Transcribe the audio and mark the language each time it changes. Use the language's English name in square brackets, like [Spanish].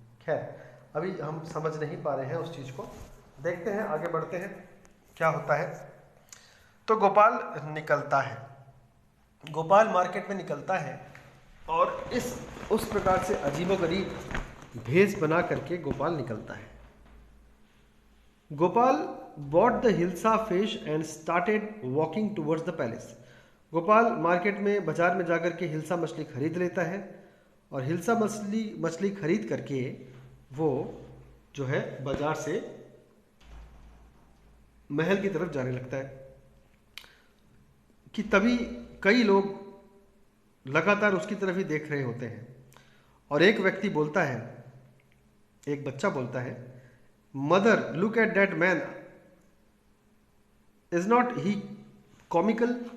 [Hindi] खैर, अभी हम समझ नहीं पा रहे हैं उस चीज़ को। देखते हैं, आगे बढ़ते हैं क्या होता है। तो गोपाल निकलता है, गोपाल मार्केट में निकलता है और उस प्रकार से अजीबोगरीब भेष बना करके गोपाल निकलता है। [English] Gopal bought the hilsa fish and started walking towards the palace. [Hindi] Gopal market में, बाजार में जाकर के हिल्सा मछली खरीद लेता है और हिल्सा मछली खरीद करके वो जो है बाजार से महल की तरफ जाने लगता है कि तभी कई लोग लगातार उसकी तरफ ही देख रहे होते हैं और एक व्यक्ति बोलता है, एक बच्चा बोलता है, [English] Mother look at that man, is not he comical?